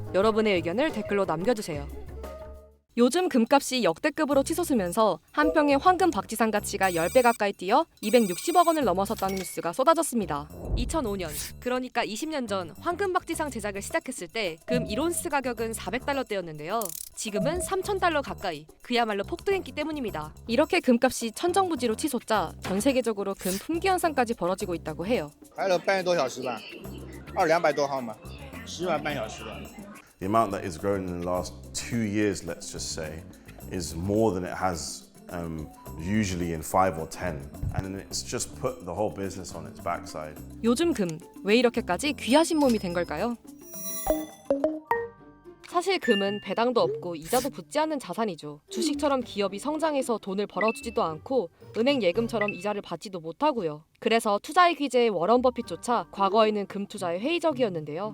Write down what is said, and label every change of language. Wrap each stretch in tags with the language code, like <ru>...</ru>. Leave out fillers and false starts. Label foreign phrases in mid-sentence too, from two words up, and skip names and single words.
<ko>여러분의 의견을 댓글로 남겨주세요. 요즘 금값이 역대급으로 치솟으면서 한 평의 황금 박지상 가치가 10배 가까이 뛰어 260억 원을 넘어섰다는 뉴스가 쏟아졌습니다. 2005년, 그러니까 20년 전 황금 박지상 제작을 시작했을 때 금 1온스 가격은 400달러대였는데요. 지금은 3,000달러 가까이, 그야말로 폭등했기 때문입니다. 이렇게 금값이 천정부지로 치솟자 전 세계적으로 금 품귀 현상까지 벌어지고 있다고 해요.</ko> <zh>开了半个多小时吧，200多号嘛，10万半小时的。</zh> <en>The amount that is grown in the last 2 years, let's just say, is more than it has usually in 5 or 10, and it's just put the whole business on its backside.</en> <ko>요즘 금, 왜 이렇게까지 귀하신 몸이 된 걸까요? 사실 금은 배당도 없고 이자도 붙지 않는 자산이죠. 주식처럼 기업이 성장해서 돈을 벌어주지도 않고 은행 예금처럼 이자를 받지도 못하고요. 그래서 투자의 귀재의 워런 버핏조차 과거에는 금 투자에 회의적이었는데요.</ko>